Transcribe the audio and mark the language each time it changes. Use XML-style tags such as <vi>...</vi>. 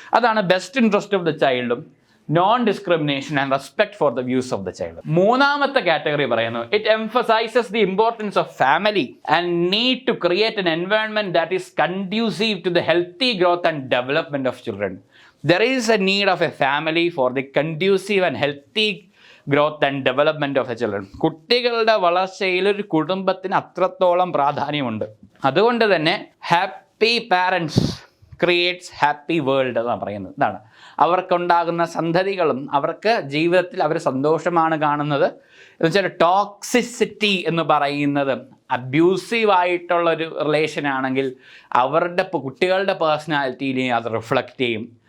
<ml>അതാണ്</ml> <en>Best interest of the ചൈൽഡും non discrimination and respect for the views of the child.</en> <ml>മൂന്നാമത്തെ category പറയുന്നു</ml> <en>It emphasizes the importance of family and need to create an environment that is conducive to the healthy growth and development of children. There is a need of a family for the conducive and healthy growth and development of the children.</en> <ml>കുട്ടികളുടെ വളർച്ചയിൽ ഒരു കുടുംബത്തിന് അത്രത്തോളം പ്രാധാന്യമുണ്ട്. അതുകൊണ്ട് തന്നെ</ml> <en>happy parents creates happy world</en> <ml>എന്നാണ് പറയുന്നത്. ഇതാണ് അവർക്കുണ്ടാകുന്ന സന്തതികളും അവർക്ക് ജീവിതത്തിൽ അവർ സന്തോഷമാണ് കാണുന്നത്. എന്ന് വെച്ചാൽ ടോക്സിസിറ്റി എന്ന് പറയുന്നത് അബ്യൂസീവായിട്ടുള്ളൊരു റിലേഷൻ ആണെങ്കിൽ അവരുടെ കുട്ടികളുടെ പേഴ്സണാലിറ്റിയിലെയും അത് റിഫ്ലക്റ്റ് ചെയ്യും.</ml>